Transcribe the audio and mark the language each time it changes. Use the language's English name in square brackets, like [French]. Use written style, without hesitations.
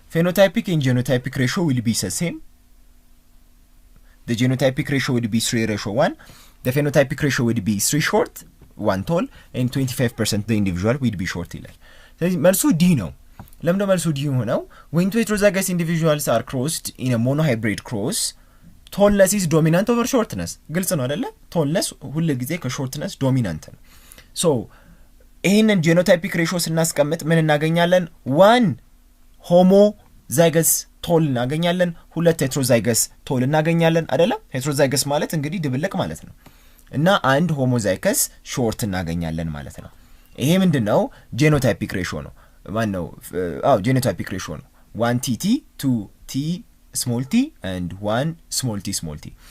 [English] Phenotypic and genotypic ratio will be the same. The genotypic ratio would be 3:1. The phenotypic ratio would be 3 short, 1 tall, and 25% the individual would be short [Amharic] ይላል። ስለዚህ መልሱ ዲ ነው። ለምን መልሱ ዲ ሆነው? [English] When two heterozygous individuals are crossed in a monohybrid cross, tallness is dominant over shortness. [Amharic] ግልጽ ነው አይደለ? tallness ሁሉ ጊዜ ከshortness dominant ነው። so ይሄንን genotypic ratio ስናስቀምጥ ምን እናገኛለን? 1 homozygous tall እናገኛለን፣ 2 heterozygous tall እናገኛለን አይደለ? heterozygous ማለት እንግዲህ ድብልቅ ማለት ነው። እና 1 homozygous short እናገኛለን ማለት ነው። ይሄ ምንድነው? genotypic ratio ነው። ማን ነው? genotypic ratio ነው። [English] 1 tt 2 t small t and 1 small t.